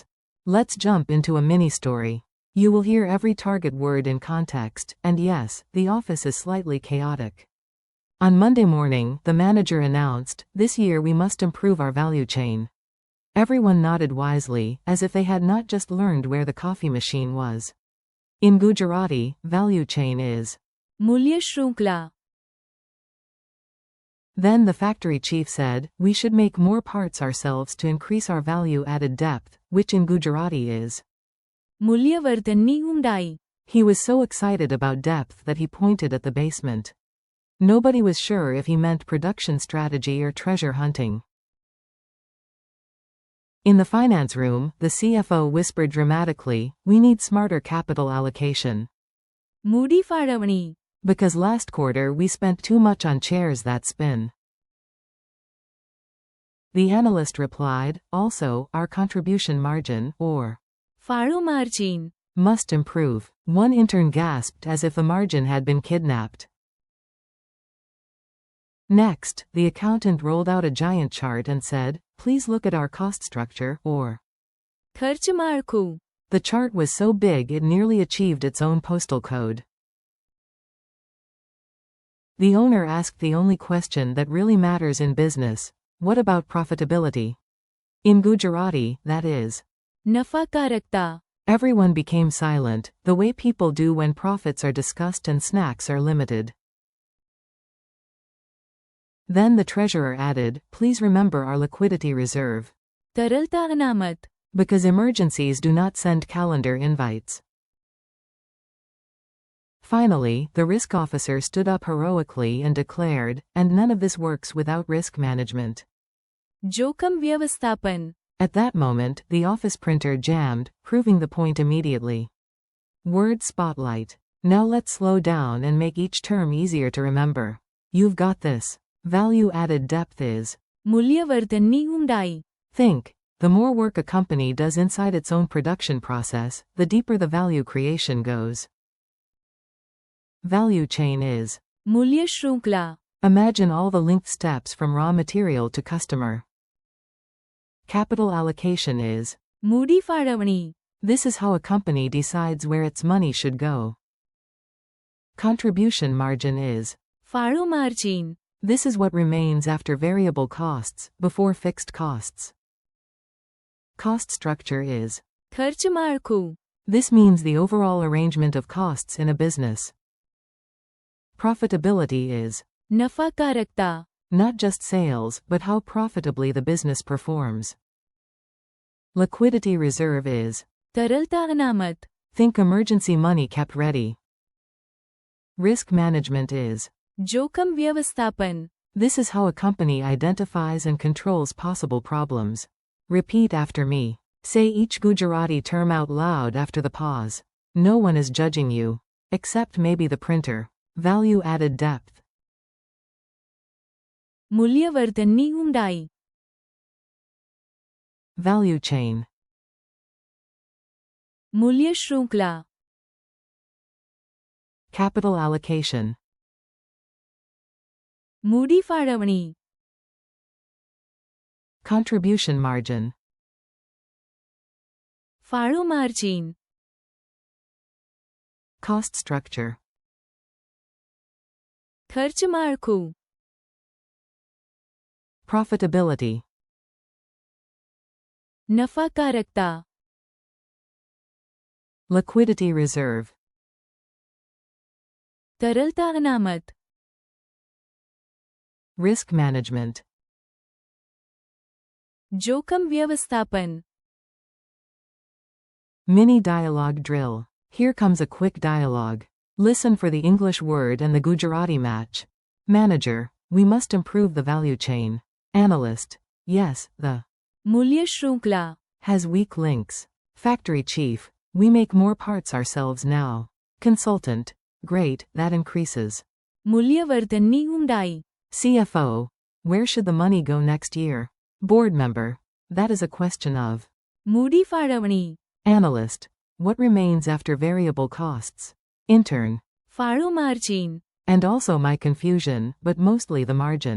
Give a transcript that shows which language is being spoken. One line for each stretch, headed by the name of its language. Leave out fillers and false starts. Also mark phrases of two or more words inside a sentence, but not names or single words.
English: Let's jump into a mini story. You will hear every target word in context, and yes, the office is slightly chaotic. On Monday morning, the manager announced, "This year we must improve our value chain." Everyone nodded wisely, as if they had not just learned where the coffee machine was. In Gujarati, value chain is
Gujarati: મૂલ્ય શૃંખલા.
English: Then the factory chief said, "We should make more parts ourselves to increase our value added depth," which in Gujarati is
Gujarati: મૂલ્યવર્ધનની ઊંડાઈ.
English: He was so excited about depth that he pointed at the basement. Nobody was sure if he meant production strategy or treasure hunting. In the finance room, the CFO whispered dramatically, "We need smarter capital allocation.
Gujarati: મૂડી ફાળવણી.
English: Because last quarter we spent too much on chairs that spin." The analyst replied, "Also, our contribution margin, or
Gujarati: ફાળો માર્જિન.
English: must improve." One intern gasped as if the margin had been kidnapped. Next, the accountant rolled out a giant chart and said, "Please look at our cost structure, or
Gujarati: ખર્ચ માળખું.
English: The chart was so big it nearly achieved its own postal code. The owner asked the only question that really matters in business: what about profitability? In Gujarati, that is
Gujarati: નફાકારકતા.
English: Everyone became silent, the way people do when profits are discussed and snacks are limited. Then the treasurer added, "Please remember our liquidity reserve.
Gujarati: તરલતા અનામત.
English: Because emergencies do not send calendar invites." Finally, the risk officer stood up heroically and declared, "And none of this works without risk management."
Gujarati: જોખમ વ્યવસ્થાપન.
English: At that moment, the office printer jammed, proving the point immediately. Word spotlight. Now let's slow down and make each term easier to remember. You've got this. Value added depth is
Gujarati: મૂલ્યવર્ધનની ઊંડાઈ.
English: Think. The more work a company does inside its own production process, the deeper the value creation goes. Value chain is
Gujarati: મૂલ્ય શૃંખલા.
English: Imagine all the linked steps from raw material to customer. Capital allocation is
Gujarati: મૂડી ફાળવણી.
English: This is how a company decides where its money should go. Contribution margin is
Gujarati: ફાળો માર્જિન.
English: This is what remains after variable costs, before fixed costs. Cost structure is
Gujarati: ખર્ચ માળખું.
English: This means the overall arrangement of costs in a business. Profitability is
Gujarati: નફાકારકતા.
English: not just sales, but how profitably the business performs. Liquidity reserve is
Gujarati: તરલતા અનામત.
English: think emergency money kept ready. Risk management is
Gujarati: જોખમ વ્યવસ્થાપન.
English: this is how a company identifies and controls possible problems. Repeat after me. Say each Gujarati term out loud after the pause. No one is judging you. Except maybe the printer. Value added depth.
Gujarati: મૂલ્યવર્ધનની ઊંડાઈ.
English: Value chain.
Gujarati: મૂલ્ય શૃંખલા.
English: Capital allocation.
Gujarati: મૂડી ફાળવણી.
English: Contribution margin.
Gujarati: ફાળો માર્જિન.
English: Cost structure.
Gujarati: ખર્ચ માળખું.
English: Profitability.
Gujarati: નફાકારકતા.
English: Liquidity reserve.
Gujarati: તરલતા અનામત.
English: Risk management.
Gujarati: જોખમ વ્યવસ્થાપન.
English: Mini dialogue drill. Here comes a quick dialogue. Listen for the English word and the Gujarati match. Manager, we must improve the value chain. Analyst, yes, the
Gujarati: મૂલ્ય શૃંખલા.
English: has weak links. Factory chief, we make more parts ourselves now. Consultant, great, that increases.
Gujarati: મૂલ્યવર્ધનની ઊંડાઈ.
English: CFO, where should the money go next year? Board member, that is a question of.
Gujarati: મૂડી ફાળવણી.
English: Analyst, what remains after variable costs? Intern,
Gujarati: ફાળો માર્જિન.
English: and also my confusion, but mostly the margin.